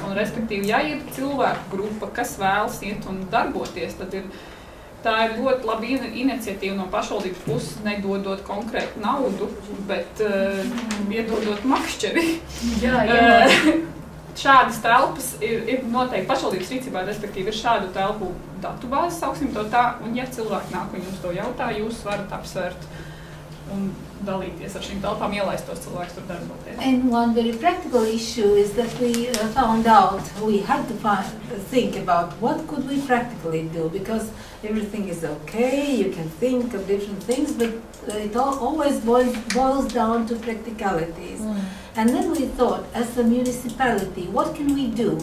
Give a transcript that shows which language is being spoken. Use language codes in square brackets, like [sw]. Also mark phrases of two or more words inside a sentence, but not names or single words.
[lv] Un, respektīvi, ja ir cilvēku grupa, kas vēlas iet un darboties, tad tā ir ļoti laba iniciatīva no pašvaldības puses, nedodot konkrētu naudu, bet iedodot makšķeri. Šādas telpas ir noteikti pašvaldības rīcībā, respektīvi ir šādu telpu datubāzes, sauksim to tā, un ja cilvēki nāk un jums to jautā, jūs varat apsvērt un dalīties ar šīm telpām, ielaist tos cilvēkus tur darboties. [en] And one very practical issue is that we found out, we had to think about what could we practically do, because everything is okay, you can think of different things, but it always boils down to practicalities. And then we thought, as a municipality, what can we do?